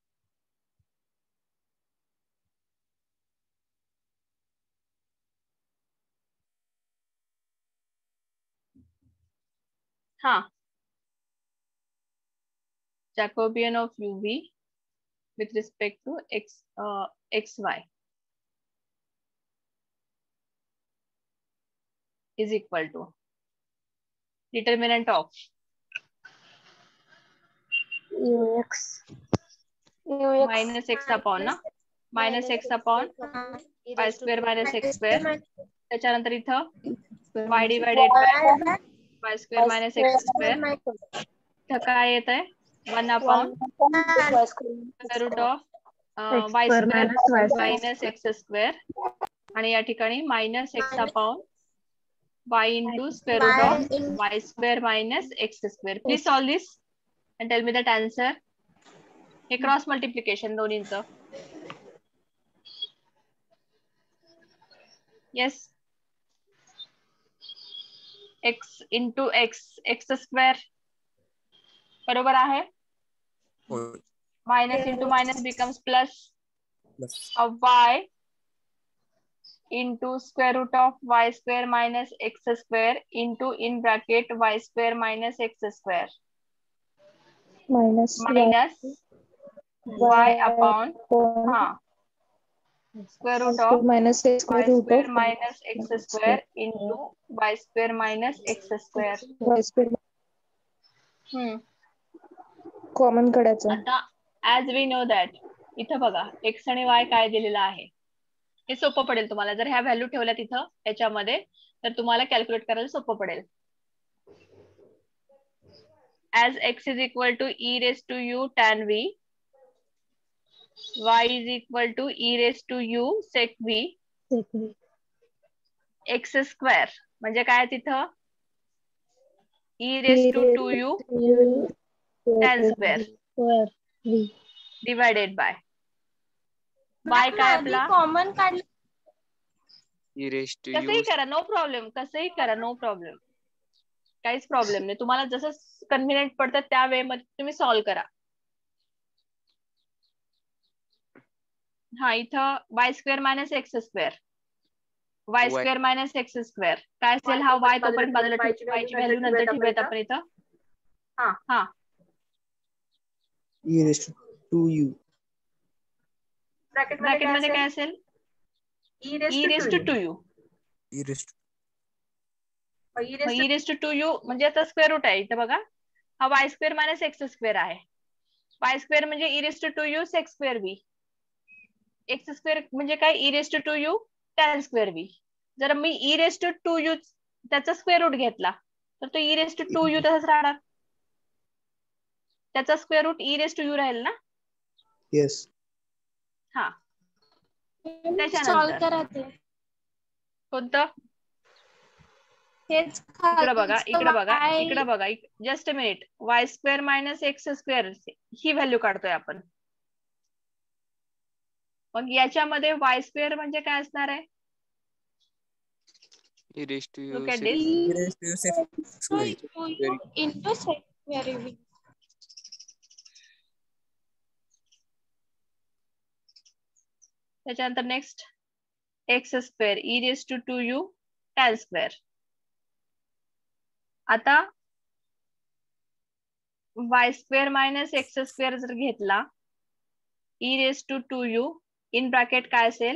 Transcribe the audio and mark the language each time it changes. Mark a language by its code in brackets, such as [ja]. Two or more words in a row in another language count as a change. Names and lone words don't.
[en] हाँ. Jacobian of uv with respect to xy is equal to determinant of ux minus x upon ना minus x upon y square minus x square. [mr] त्याच्यानंतर इथं [en] y divided by y square minus x square. [mr] इथं काय येत आहे [en] 1 upon square root of y square minus x square [mr] आणि या ठिकाणी [en] minus x upon y into square root of y square minus x square. Please solve this and tell me that answer. हे cross multiplication दोन्हींचं. Yes. x into x square [mr] बरोबर आहे. होय. [en] Minus into minus becomes plus Plus. of y into square root of y square minus x square into in bracket y square minus x square minus y upon square root of minus x y square root square of minus x square into y square minus x square. [mr] y square कॉमन काढायचं. आता [en] as we know that [mr] इथं बघा x आणि y काय दिलेलं आहे हे सोपं पडेल तुम्हाला जर ह्या व्हॅल्यू ठेवल्या तिथं याच्यामध्ये तर तुम्हाला कॅल्क्युलेट करायला सोपं पडेल. [en] As x is equal to e raised to u tan v, y is equal to e raised to u sec v, x square [mr] म्हणजे काय तिथं [en] e raised to 2u tan square divided by y [mr] काय आपला कॉमन काढलं कसंही करा [en] no problem [mr] कसंही करा [en] no problem [mr] काहीच प्रॉब्लेम नाही तुम्हाला जसं कन्व्हिनियंट पडतं त्या वे मध्ये तुम्ही सॉल्व्ह करा. हा इथं [en] y square minus x square y square minus x square [mr] काय असेल हा y तोपर्यंत बाजूला y ची व्हॅल्यू नंतर ठेवूयात आपण इथं. हा [en] e raised to 2u [mr] ब्रॅकेट मध्ये काय असेल [en] e raised to 2u. E raised to e raised to 2u [mr] म्हणजे आता [en] square root [mr] आहे इथं बघा हा [en] y square minus x square [mr] आहे. [en] y square म्हणजे e raised to 2u sec square v. x square [mr] म्हणजे काय [en] e raised to 2u tan square v. [mr] जर मी [en] e raised to 2u त्याचा square root [mr] घेतला तर तो [en] e raised to 2u [mr] तसंच राहणार. [en] त्याचा square root e raised to u [mr] राहील ना. [en] yes हा [mr] सॉल्व करा ते कोणतं इकडे बघा, इकडे बघा, इकडे बघा, [en] just a minute. y square minus x square [mr] ही व्हॅल्यू काढतोय आपण. मग याच्यामध्ये वाय स्क्वेअर म्हणजे काय असणार आहे? [en] Look at this. into sec square v. त्याच्यानंतर next x square e raise to 2u tan square. आता y square minus x square [mr] जर घेतला, [en] e raise to 2u in bracket [mr] काय असेल?